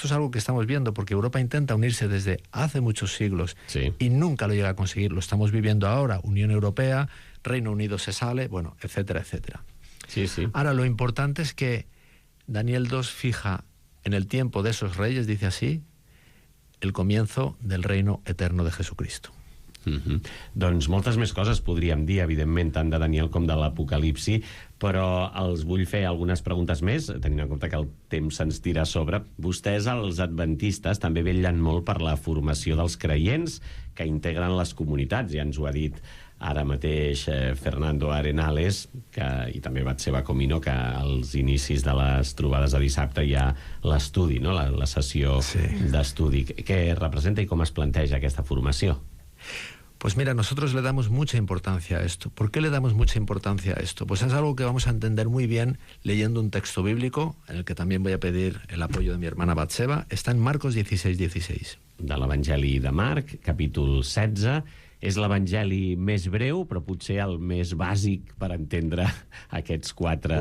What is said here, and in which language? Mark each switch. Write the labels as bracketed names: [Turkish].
[Spanish] Esto es algo que estamos viendo, porque Europa intenta unirse desde hace muchos siglos y nunca lo llega a conseguir. Lo estamos viviendo ahora, Unión Europea, Reino Unido se sale, bueno, etcétera, etcétera. Sí. Ahora, lo importante es que Daniel 2 fija en el tiempo de esos reyes, dice así, el comienzo del reino eterno de Jesucristo. [Catalan] Doncs moltes més coses podríem dir, evidentment, tant de Daniel com de l'Apocalipsi, però els vull fer algunes preguntes més, tenint en compte que el temps se'ns tira a sobre. Vostès, els adventistes, també vetllen molt per la formació dels creients que integren les comunitats. Ja ens ho ha dit ara mateix Fernando Arenales, i també Batseba Comino, que als inicis de les trobades de dissabte hi ha l'estudi, no? la sessió d'estudi. Què representa i com es planteja aquesta formació? [Spanish] Pues mira, nosotros le damos mucha importancia a esto. ¿Por qué le damos mucha importancia a esto? Pues es algo que vamos a entender muy bien leyendo un texto bíblico, en el que también voy a pedir el apoyo de mi hermana Batseba. Está en Marcos 16:16. [Catalan] De l'Evangeli de Marc, capítol 16. És l'Evangeli més breu, però potser el més bàsic per entendre aquests 4